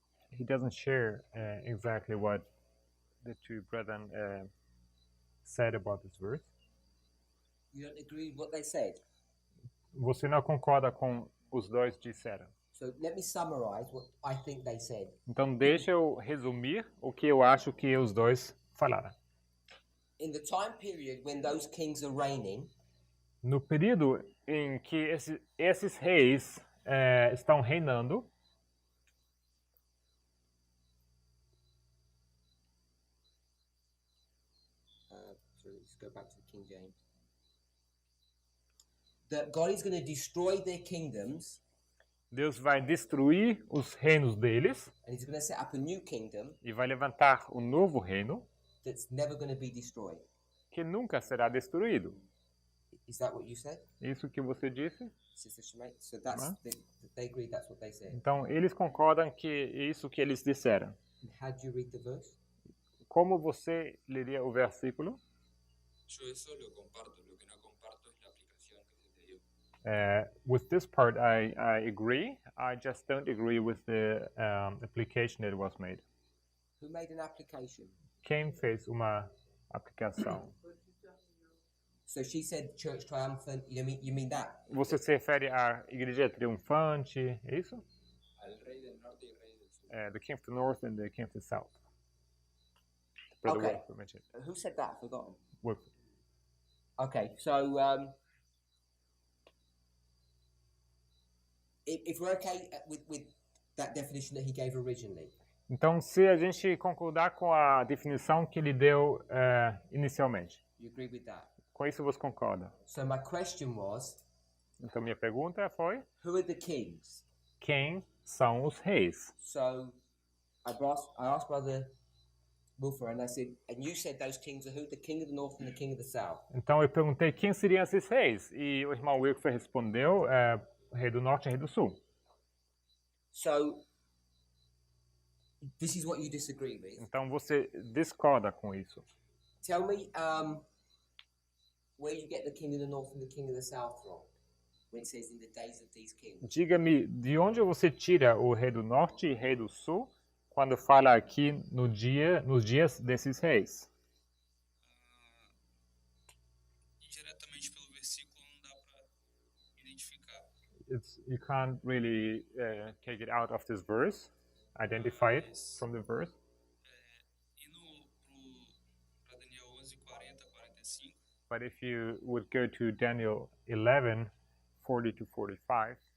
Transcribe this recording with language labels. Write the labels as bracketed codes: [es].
[en] He doesn't share exactly what the two brethren said about this verse. You don't agree with what they said? [pt] Você não concorda com os dois disseram. [en] So let me summarize what I think they said. [pt] Então deixa eu resumir o que eu acho que os dois falaram. [en] In the time period when those kings are reigning, [pt] No período em que esses reis estão reinando, [en] so let's go back to the King James. That God is going to destroy their kingdoms [pt] Deus vai destruir os reinos deles [en] and he's going to set up a new kingdom [pt] e vai levantar um novo reino [en] that's never going to be destroyed. [pt] que nunca será destruído. [en] Is that what you said, [pt] Isso que você disse? [en] Sister Shemay? So that's they agree that's what they said. [pt] Então eles concordam que isso que eles disseram. [en] And how do you read the verse? [pt] Como você leria o versículo? [es] Yo eso lo comparto, lo que no comparto es la aplicación que se te dio. [en] With this part, I agree. I just don't agree with the application that was made. Who made an application? [pt] Quem fez uma aplicação? [en] So she said church triumphant. You mean that? [pt] Você se refere à igreja triunfante, é isso? [es] Al rey del norte y rey del sur. [en] The king of the north and the king of the south. Brother Okay. Wolf mentioned. Who said that? I've forgotten. Wolf. Okay, so if we're okay with that definition that he gave originally, [pt] Então, se a gente concordar com a definição que ele deu inicialmente, [en] you agree with that? [pt] com isso você concorda? [en] So my question was, [pt] Então, minha pergunta foi: [en] who are the kings? [pt] quem são os reis? [en] So I asked Brother Wilfer, and I said, and you said those kings are who? The king of the north and the king of the south. [pt] Então, eu perguntei quem seriam esses reis. E o irmão Wilfer respondeu: rei do norte e rei do sul. [en] So this is what you disagree with. [pt] Então, você discorda com isso. [en] Tell me where you get the king of the north and the king of the south from, when it says in the days of these kings. [pt] Diga-me, de onde você tira o rei do norte e rei do sul quando fala aqui nos dias desses reis? Indiretamente pelo versículo não dá para identificar. [en] You can't really take it out of this verse, identify it from the verse. [pt] Indo para Daniel 11:40-45, [en] But if you would go to Daniel 11, 40 to 45,